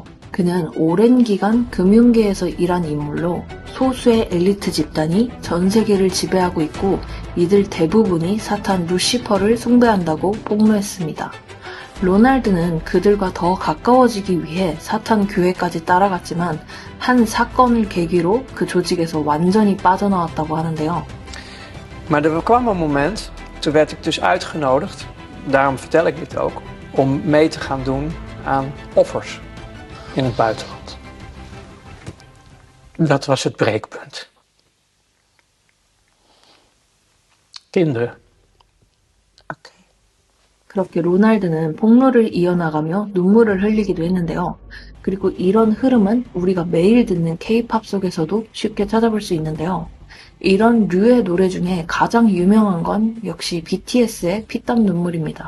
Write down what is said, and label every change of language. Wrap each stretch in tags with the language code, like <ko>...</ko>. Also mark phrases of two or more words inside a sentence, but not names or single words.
<ko>그는 오랜 기간 금융계에서 일한 인물로 소수의 엘리트 집단이 전 세계를 지배하고 있고 이들 대부분이 사탄 루시퍼를 숭배한다고 폭로했습니다. 로날드는 그들과 더 가까워지기 위해 사탄 교회까지 따라갔지만 한 사건을 계기로 그 조직에서 완전히 빠져나왔다고 하는데요.</ko> <nl>Maar er kwam een moment, toen werd ik dus uitgenodigd, daarom vertel ik dit ook, om mee te gaan doen aan offers in het buitenland. Dat was het breekpunt. Kinderen. Oké.</nl> <ko>그렇게 로날드는 폭로를 이어나가며 눈물을 흘리기도 했는데요. 그리고 이런 흐름은 우리가 매일 듣는 K-팝 속에서도 쉽게 찾아볼 수 있는데요. 이런 류의 노래 중에 가장 유명한 건 역시 BTS의 피땀 눈물입니다.</ko>